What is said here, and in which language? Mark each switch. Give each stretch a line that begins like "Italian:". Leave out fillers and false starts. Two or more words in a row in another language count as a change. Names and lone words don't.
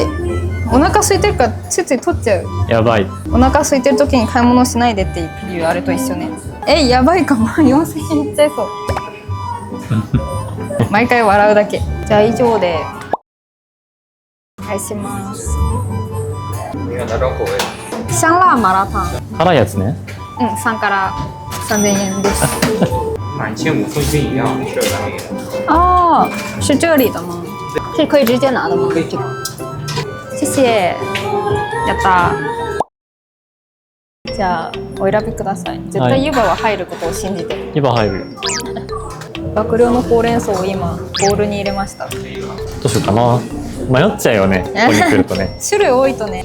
Japanese: お腹空いてるからついつい取っちゃう。やばい。お腹空いてる時に買い物しないでっていうあれと一緒ね。やばいかも。4000円いっちゃいそう。毎回笑うだけ。じゃあ以上でお願いします。
Chinese: 香辣麻辣烫。
Japanese: 辛いやつね。 3から3000円です。
Chinese: 买15份均一样，这个那个。是这里的吗？这可以直接拿的吗？谢谢。
Japanese: やった。じゃあお選びください。絶対湯葉は入ることを信じて。湯葉入る。爆量のほうれん草を今ボウルに入れました。どうしようかな。迷っちゃうよね。ここに来るとね。種類多いとね。